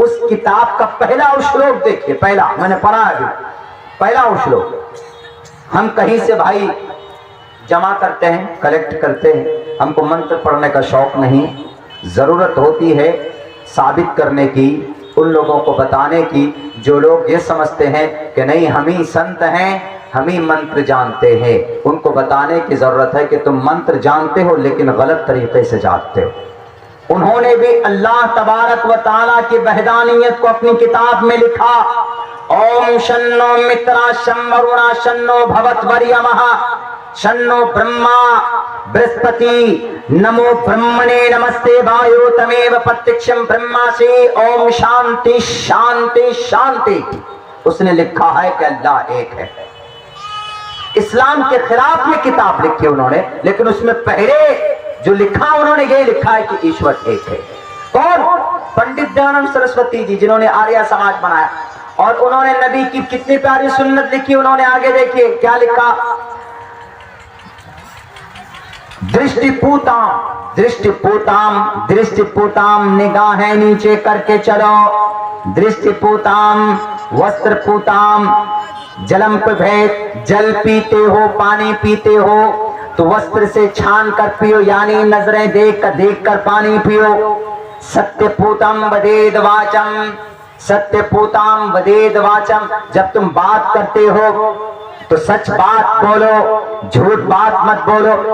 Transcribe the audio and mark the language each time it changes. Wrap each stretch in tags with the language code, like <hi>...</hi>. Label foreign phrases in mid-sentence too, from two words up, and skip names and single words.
<ur>اس کتاب کا پہلا اشلوک دیکھیے، پہلا میں نے پڑھا ہے، پہلا اشلوک، ہم کہیں سے بھائی جمع کرتے ہیں، کلیکٹ کرتے ہیں، ہم کو منتر پڑھنے کا شوق نہیں، ضرورت ہوتی ہے ثابت کرنے کی، ان لوگوں کو بتانے کی جو لوگ یہ سمجھتے ہیں کہ نہیں ہم ہی سنت ہیں، ہم ہی منتر جانتے ہیں، ان کو بتانے کی ضرورت ہے کہ تم منتر جانتے ہو لیکن غلط طریقے سے جانتے ہو۔ انہوں نے بھی اللہ تبارک و تعالیٰ کی وحدانیت کو اپنی کتاب میں لکھا،</ur> <sa>ओम् शं नो मित्रः शं वरुणः शं नो भवतु अर्यमा शं नो ब्रह्मा बृहस्पतिः नमो ब्रह्मणे नमस्ते वायो त्वमेव प्रत्यक्षं ब्रह्मासि ओम् शान्तिः शान्तिः शान्तिः.</sa> <ur>اس نے لکھا ہے کہ اللہ ایک ہے۔ اسلام کے خلاف میں کتاب لکھی انہوں نے، لیکن اس میں پہلے جو لکھا انہوں نے یہ لکھا ہے کہ ایشور ایک ہے۔ کون؟ پنڈت دیانند سرسوتی جی، جنہوں نے آریہ سماج بنایا، اور انہوں نے نبی کی کتنی پیاری سنت لکھی، انہوں نے آگے دیکھیے کیا لکھا،</ur> <sa>दृष्टि पूतं दृष्टि पूतं दृष्टि पूतं</sa> <ur>نگاہیں نیچے کر کے چلو،</ur> <sa>दृष्टि पूतं वस्त्र पूतं जलं पिबेत्,</sa> <ur>جل پیتے ہو پانی پیتے ہو تو وستر سے چھان کر پیو، یعنی نظریں دیکھ کر پانی پیو۔</ur> <sa>सत्य पूतं वदेद् वाचं, सत्य पूतं वदेद् वाचं,</sa> <ur>جب تم بات کرتے ہو تو سچ بات بولو، جھوٹ بات مت بولو۔</ur>